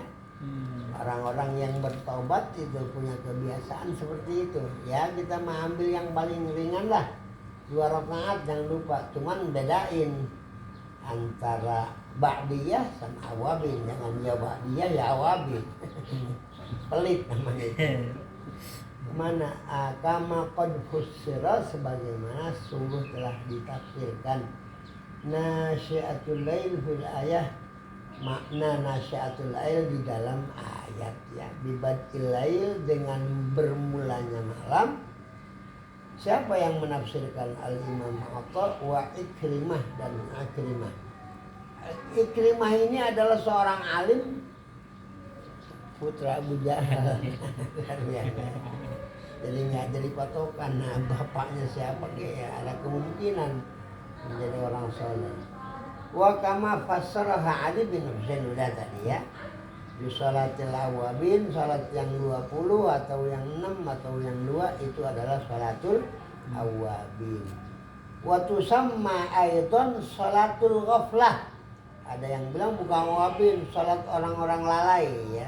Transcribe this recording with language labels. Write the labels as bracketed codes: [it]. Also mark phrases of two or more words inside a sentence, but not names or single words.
[id] Orang-orang yang bertobat itu punya kebiasaan seperti itu. Ya kita mengambil yang paling ringan lah. 2 rakaat jangan lupa. Cuman bedain antara ba'diyah sama awabin. Jangan ya ba'diyah ya awabin. Pelit namanya itu. Mana [ar] كما قد فسر [id] sebagaimana sungguh telah ditafsirkan. [ar] ناشئة الليل في الآية, [id] makna [ar] ناشئة الليل [id] di dalam ayat ya, [ar] ببادئ الليل [id] dengan bermulanya malam. Siapa yang menafsirkan Al-Imam Atha wa Ikrimah dan Akrimah. Ikrimah ini adalah seorang alim putra Abu Jahal. Jadi nggak jadi patokan. Nah, bapaknya siapa ya ada kemungkinan menjadi orang soleh. [ar] وكما فسرها [id] Ali bin Husain udah tadi ya. Di [ar] صلاة الأوابين, [id] sholat yang 20 atau yang 6 atau yang 2 itu adalah [ar] صلاة الأوابين. وتسمى أيضا صلاة الغفلة. [id] Ada yang bilang bukan awabin, sholat orang-orang lalai ya.